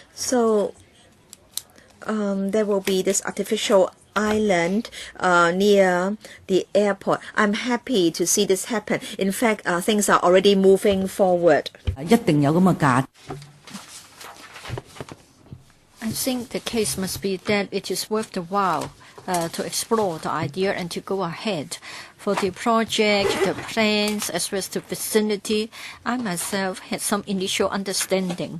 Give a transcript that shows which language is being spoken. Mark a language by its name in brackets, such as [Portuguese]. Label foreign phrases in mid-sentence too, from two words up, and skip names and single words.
[English] So there will be this artificial island near the airport. I'm happy to see this happen. In fact, things are already moving forward. [Cantonese] 一定有咁嘅價。 [English] I think the case must be that it is worth the while to explore the idea and to go ahead. For the project, the plans, as well as the vicinity, I myself had some initial understanding.